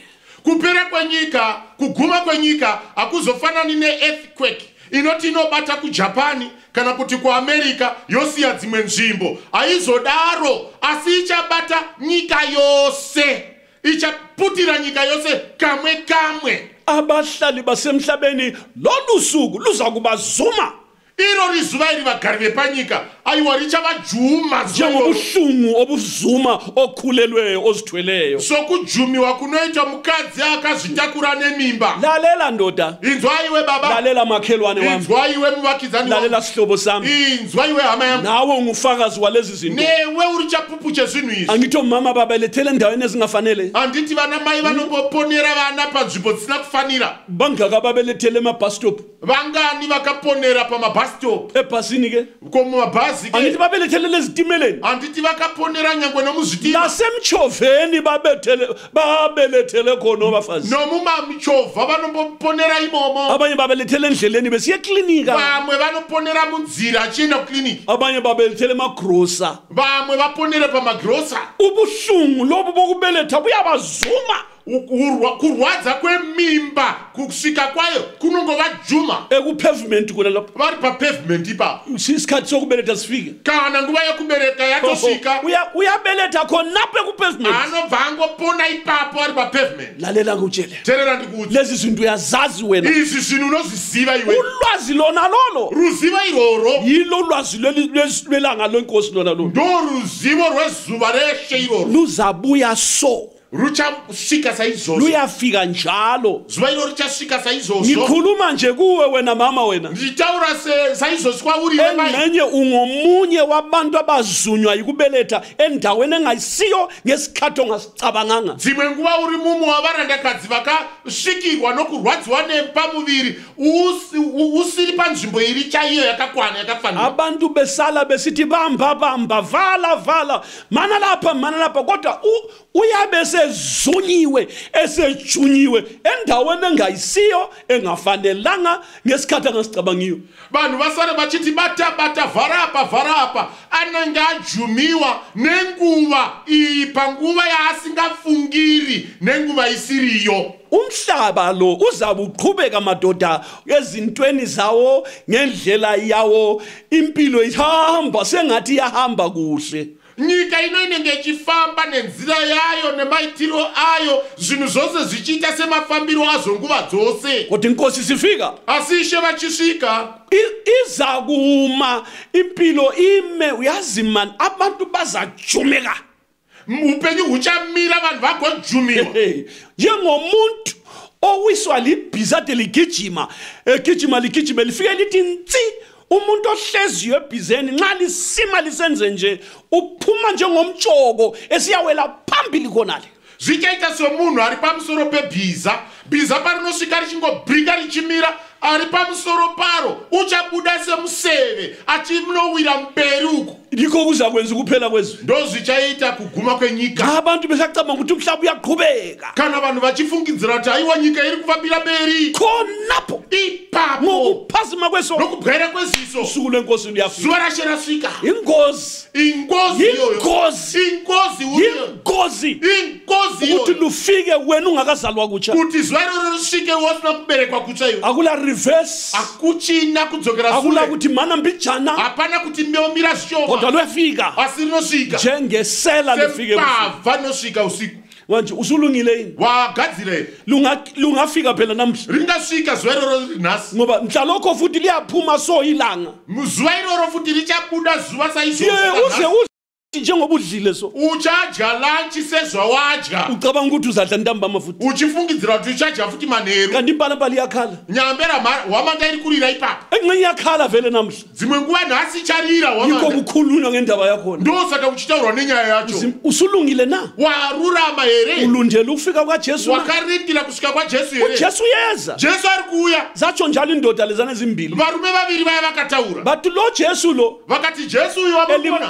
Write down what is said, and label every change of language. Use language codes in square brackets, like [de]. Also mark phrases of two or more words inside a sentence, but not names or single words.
[sn] Kupera kwenyika, kuguma kwenyika hakuzofanani ne-earthquake inoti inobata kuJapani kana kuti kuAmerica yosiya dzimwe nzvimbo. Haizodaro, asi ichabata nyika yose. Ichaputira nyika yose kamwe kamwe. [nd] abahlali basemhlabeni lolu suku luza kubazuma. iro rizuva iri vagari vepanyika aiwa richavajuma njengobuhlungu obuzuma okhulelweyo ozithweleyo [sn] sokujumiwa kunoita mukadzi akazvitakura nemimba. [nd] lalela ndoda [sn] Inzwaiwe baba, [nd] lalela makhelwane wami [sn] inzwaiwe muvakidzani [nd] lalela [sn] wangu, [nd] sihlobo sami [sn] inzwaiwe hama yangu, [nd] nawe ungufakazi walezi zinto [sn] newe uri chapupu chezvinhu izvi. [nd] angithi omama babelethele endaweni ezingafanele [sn] Handiti vana mai vanomboponera vana panzvimbo dzisina kufanira. [nd] bangaka babelethele emabus stop [sn] Vangani vakaponera pamabus stop, [nd] ebhasini ke [sn] komumabhazi [nd] angithi ke. babelethele ezitimeleni [sn] Handiti vakaponera nyangwe nomuzvitima [nd] nasemchoveni babelethele khona obafazi [sn] nomumamichovha vanomboponera imomo. [nd] abanye babelethele endleleni besiye eklinika [sn] Vamwe vanoponera munzira achienda kukliniki, [nd] abanye babelethele emagrosa [sn] vamwe vaponere pamagirosa. [nd] ubuhlungu lobu bokubeletha buyabazuma [sn] Kurwadza kwemimba kusvika kwayo kunongovajuma [nd] ekupavement kuna lapho [sn] vari papavement ipapo. [nd] isikhathi sokubeletha sifike [sn] Kana nguva yokubereka yatosvika, [nd] uyabeletha khonapho ekupavement [sn] anobva angopona ipapo ari papavement. [nd] lalela ngutshele [sn] Teerera ndikuudze, [nd] lezi zinto uyazazi wena [sn] izvi zvinhu unozviziva iwe. [nd] ulwazi lona lolo [sn] Ruzivo iroro [nd] yilo lwazi lwelanga lwenkosi lona lolo [sn] ndo ruzivo rwezuva reshe iroro, [nd] luzabuya so [sn] ruchasvika saizvozvo. [nd] luyafika njalo [sn] Zuva iro richasvika saizvozvo. [nd] ngikhuluma nje kuwe wena mama wena [sn] Ndichitaura saizvozvo kwauri iwe mai. [nd] engxenye ungomunye wabantu abazunywa yikubeletha endaweni engayisiyo ngesikhathi ongasicabanganga [sn] Dzimwe nguva uri mumwe wavarandakadzi vakasvikirwa nokurwadziwa nepamuviri usiri panzvimbo iri chaiyo yakakwana yakafanira. [nd] abantu besala besithi bamba vala mana lapha kodwa uyabe esezunyiwe esejunyiwe endaweni engayisiyo engafanelanga ngesikhathi angasicabangiyo. [sn] Vanhu vasare vachiti bata vhara apa anenge ajumiwa nenguva iyi panguva yaasingafungiri nenguva isiriyo. [nd] Umhlaba lo uzabe uqhubeka madoda ezintweni zawo ngendlela yawo impilo ihamba sengathi yahamba kuhle. [sn] Nyika ino inenge ichifamba nenzira yayo nemaitiro ayo zvinhu zvose zvichiita semafambiro azvo nguva dzose. [nd] Kodwa inkosi sifika [sn] Asi Ishe vachisvika [nd] iza kuma impilo ime uyazi man abantu bazajumeka [sn] upenyu huchamira vanhu vagojumiwa. [nd] njengomuntu owiswa libhizade ligijima ligijima lifike lithi ntsi umuntu ohleziyo ebhizeni nxa lisima lisenze nje uphuma njengomtshoko esiyawela phambili khonale. [sn] Zvichaita semunhu ari pamusoro pebhiza, bhiza parinosvika richingobrika richimira, ari pamusoro paro uchabuda semuseve achinowira mberi uku. [nd] Ndiko kuza kwenza ukuphela kwezwe. [sn] Ndo zvichaita kuguma kwenyika. [nd] Abantu besacabanga ukuthi umhlaba uyaqhubeka. [sn] Kana vanhu vachifungidzira kuti haiwa nyika iri kufambira mberi. [nd] Khonapho [sn] Ipapo [nd] ngokuphazima kweso [sn] nokubwera kweziso [nd] usuku lwenkosi luyafika. [sn] zuva rashe rasvika. [nd] Ingozi ukuthi lufike wena ungakazalwa kutsha. [sn] Kuti zuva iroro risvike wasina kuberekwa kutsha iwe. [nd] Akula reverse. [sn] Akuchina kudzokera sure. [nd] Akula kuti mana mbijana. [sn] Hapana kuti mbomira shoma. [nd] Kodwa lwefika. [sn] Asi rinosvika. [nd] Njengesela lifike [sn] Sempava rinosvika usiku. [nd] Manje usulungile yini? [sn] Wagadzire. [nd] Lungafika phela namhla. [sn] Ringasvika zuva iroro rinhasi. [nd] Ngoba mhlalokho futhi liyaphuma so ilanga. [sn] Zuva iroro futi richabuda zuva saizvozvo. [nd] Uze njengoba udlile so [sn] uchadya lunch sezvawadya [nd] ucabanga ukuthi uzadla ntambama futhi [sn] uchifungidzira kuti uchadya futi manheru [nd] kanti impalapala iyakhala [sn] nyambera wamanga iri kurira ipapo [nd] engxenye iyakhala vele namhla [sn] dzimwe nguva nhasi icharira [nd] yiko kukhulunywa ngendaba yakhona [sn] ndosaka kuchitaurwa nenyaya yacho [nd] usulungile na [sn] warurama here [nd] ulundela ukufika kwajesu [sn] wakarindira kusvika kwajesu here [nd] ujesu yeza [sn] jesu ari kuuya [nd] zatsho njalo indoda lezana ezimbili [sn] varume vaviri vaya vakataura [nd] but lo jesu lo [sn] vakati jesu uyu wamuriona